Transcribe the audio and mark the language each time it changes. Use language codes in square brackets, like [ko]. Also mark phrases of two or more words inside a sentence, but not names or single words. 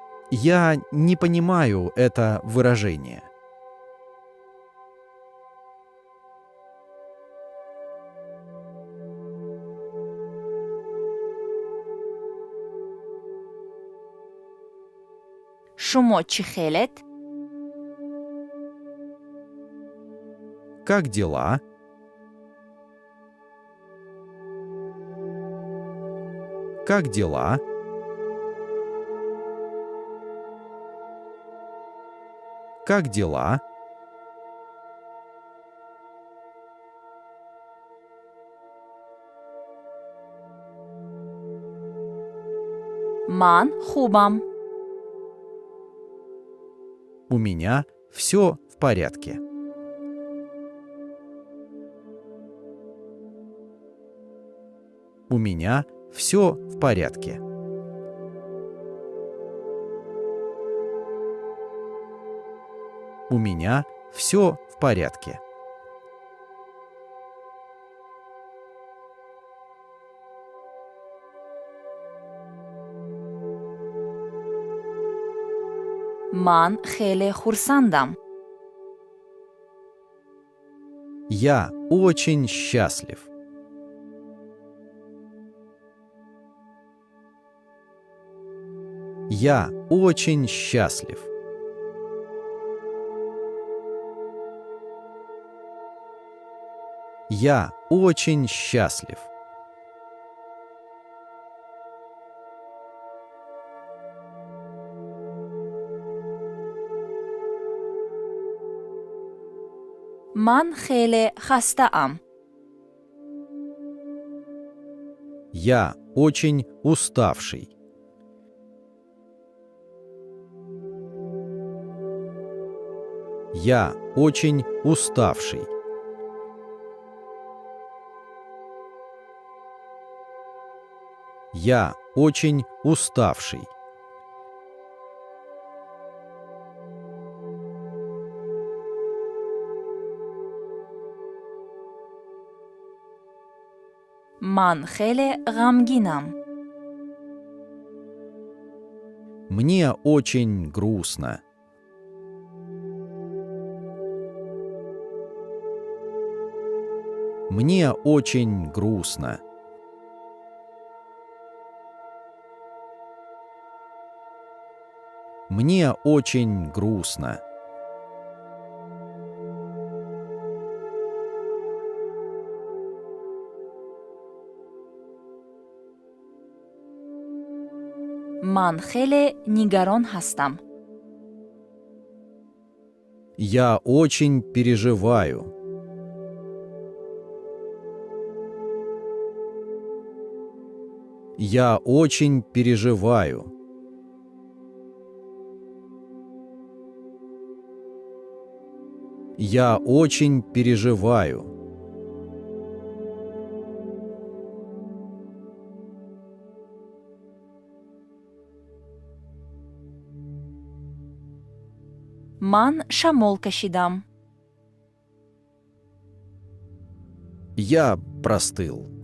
[ru] Я не понимаю это выражение. [tg] шумо чӣ хелед? [ru] Как дела? Как дела? Как дела? [tg] ман хубам. [ru] У меня все в порядке. У меня все в порядке. У меня все в порядке. [tg] ман хеле хурсандам. [ru] Я очень счастлив. Я очень счастлив. Я очень счастлив. [tg] ман хеле хастаам. [ru] Я очень уставший. Я очень уставший. Я очень уставший. [tg] ман хеле ғамгинам. [ru] Мне очень грустно. Мне очень грустно. Мне очень грустно. [tg] ман хеле нигарон ҳастам. [ru] Я очень переживаю. Я очень переживаю. Я очень переживаю. [tg] ман шамол кашидам. [ru] Я простыл.